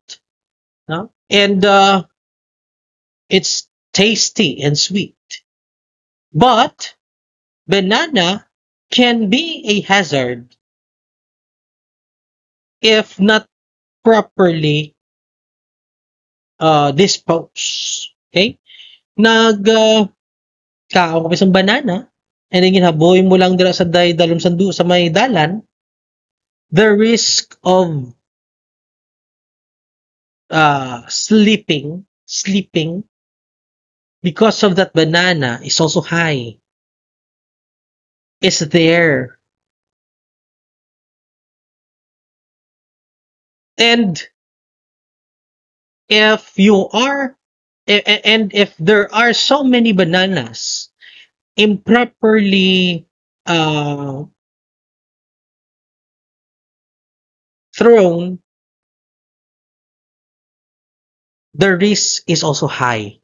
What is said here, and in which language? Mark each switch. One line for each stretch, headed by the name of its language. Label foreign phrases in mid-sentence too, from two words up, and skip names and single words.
English: No? And it's tasty and sweet. But banana can be a hazard if not properly disposed.
Hiligaynon: Okay? Kao ka isang banana,
English: and then
Hiligaynon: ginaboy mo lang dira sa dalom sa may dalan,
English: the risk of sleeping because of that banana is also high. Is there. And if there are so many bananas improperly thrown, the risk is also high.